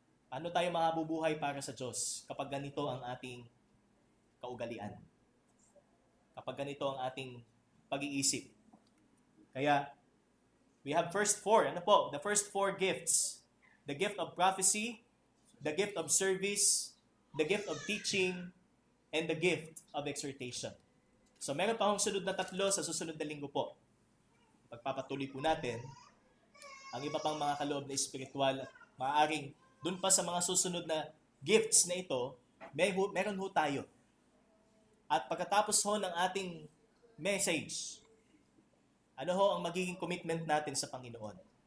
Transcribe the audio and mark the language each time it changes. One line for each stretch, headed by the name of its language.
Filipino: Paano tayo mabubuhay para sa Diyos kapag ganito ang ating kaugalian? Kapag ganito ang ating pag-iisip?
English: Kaya, we have first four.
Filipino: Ano po?
English: The first four gifts. The gift of prophecy, the gift of service, the gift of teaching, and the gift of exhortation.
Filipino: So meron pa akong sunod na 3 sa susunod na linggo po. Pagpapatuloy po natin ang iba pang mga kaloob na espiritual at maaaring dun pa sa mga susunod na gifts na ito, meron ho tayo. At pagkatapos ho ng ating message, ano ho ang magiging commitment natin sa Panginoon?